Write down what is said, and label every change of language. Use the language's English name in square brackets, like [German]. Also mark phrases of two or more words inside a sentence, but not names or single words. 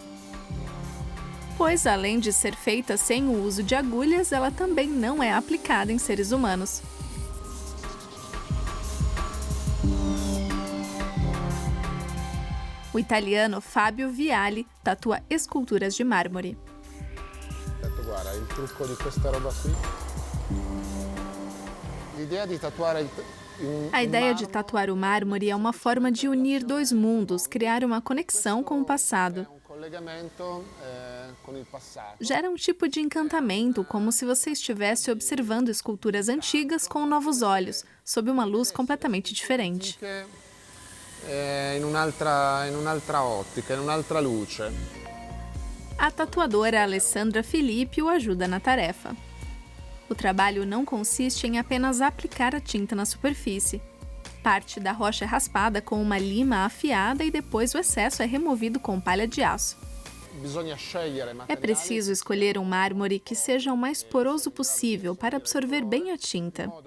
[Portuguese] Pois, além de ser feita sem o uso de agulhas, ela também não é aplicada em seres humanos. O italiano Fábio Viali tatua esculturas de mármore. [Italian] Guarda, il trucco di questa roba qui. [Portuguese] A ideia de tatuar o mármore é uma forma de unir dois mundos, criar uma conexão com o passado. Gera um tipo de encantamento, como se você estivesse observando esculturas antigas com novos olhos, sob uma luz completamente diferente. [Italian] In un'altra ottica, in un'altra luce. [Portuguese] A tatuadora Alessandra Filippi o ajuda na tarefa. O trabalho não consiste em apenas aplicar a tinta na superfície. Parte da rocha é raspada com uma lima afiada e depois o excesso é removido com palha de aço. É preciso escolher um mármore que seja o mais poroso possível para absorver bem a tinta.